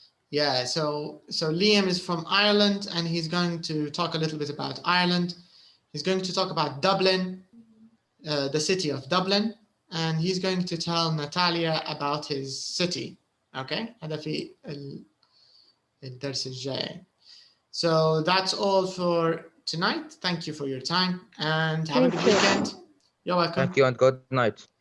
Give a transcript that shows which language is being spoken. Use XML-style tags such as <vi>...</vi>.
<en>Yeah, so Liam is from Ireland and he's going to talk a little bit about Ireland. He's going to talk about Dublin, the city of Dublin, and he's going to tell Natalia about his city.</en> <ar>Okay, هذا في الدرس الجاي.</ar> <en>So that's all for tonight. Thank you for your time and have a good weekend. You're welcome. Thank you and good night.</en>